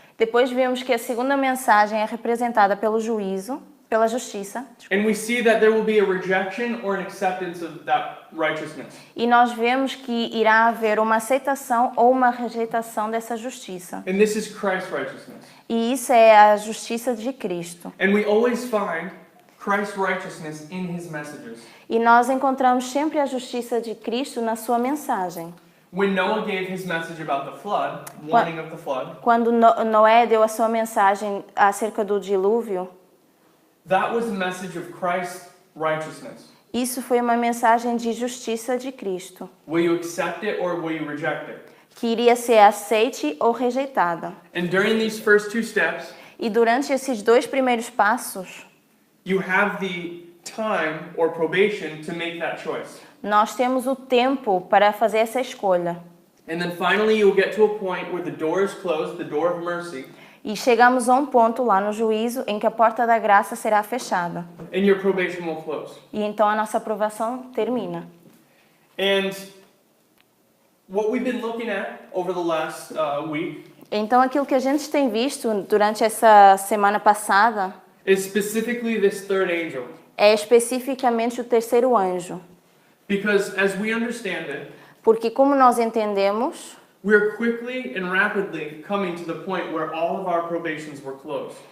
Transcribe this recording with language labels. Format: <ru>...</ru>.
<pt>Depois vemos que a segunda mensagem é representada pelo juízo, pela justiça.</pt> <en>And we see that there will be a rejection or an acceptance of that righteousness.</en> <pt>E nós vemos que irá haver uma aceitação ou uma rejeitação dessa justiça.</pt> <en>And this is Christ's righteousness.</en> <pt>E isso é a justiça de Cristo.</pt> <en>And we always find Christ's righteousness in his messages.</en> <pt>E nós encontramos sempre a justiça de Cristo na sua mensagem.</pt> <en>When Noah gave his message about the flood, warning of the flood,</en> <pt>Quando Noé deu a sua mensagem acerca do dilúvio,</pt> <en>that was a message of Christ's righteousness.</en> <pt>isso foi uma mensagem de justiça de Cristo,</pt> <en>Will you accept it or will you reject it?</en> <pt>que iria ser aceite ou rejeitada.</pt> <en>And during these first two steps,</en> <pt>E durante esses dois primeiros passos,</pt> <en>you have the time or probation to make that choice.</en> <pt>nós temos o tempo para fazer essa escolha.</pt> <en>And then finally you'll get to a point where the door is closed, the door of mercy,</en> <pt>E chegamos a um ponto lá no juízo em que a porta da graça será fechada.</pt> <en>and your probation will close.</en> <pt>E então a nossa aprovação termina.</pt> <en>And what we've been looking at over the last week</en> <pt>Então aquilo que a gente tem visto durante essa semana passada</pt> <en>is specifically this third angel.</en> <pt>é especificamente o terceiro anjo.</pt> <en>Because as we understand it,</en> <pt>Porque como nós entendemos,</pt> <en>we're quickly and rapidly coming to the point where all of our probations were closed.</en>